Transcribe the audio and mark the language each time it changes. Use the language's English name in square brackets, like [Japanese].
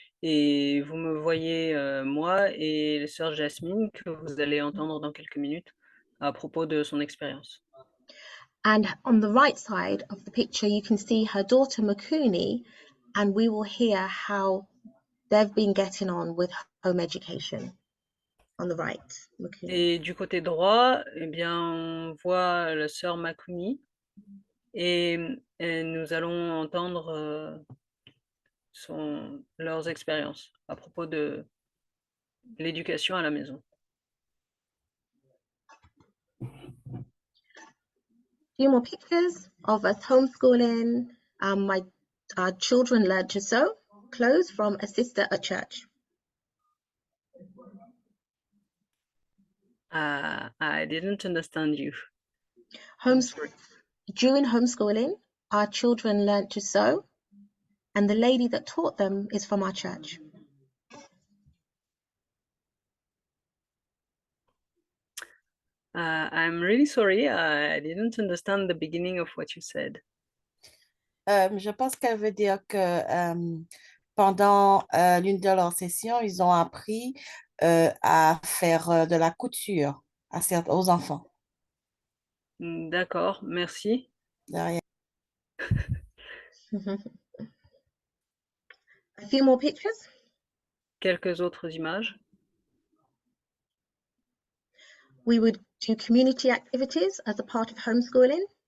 [French] Et vous me voyez, moi et sœur Jasmine, que vous allez entendre dans quelques minutes à propos de son expérience. [English] And on the right side of the picture, you can see her daughter Makuni, and we will hear how they've been getting on with home education on the right. Okay. [French] Et du côté droit, eh bien, on voit la sœur Makuni et nous allons entendre leurs expériences à propos de l'éducation à la maison. [English] Few more pictures of us homeschooling. Our children learned to sew clothes from a sister at church. I didn't understand you. During homeschooling, our children learned to sew, and the lady that taught them is from our church. I'm really sorry, I didn't understand the beginning of what you said. [French] Je pense qu'elle veut dire que pendant l'une de leurs sessions, ils ont appris à faire de la couture aux enfants. D'accord, merci. De rien. [English] A few more pictures. [French] Quelques autres images. [English] We would do community activities as a part of homeschooling.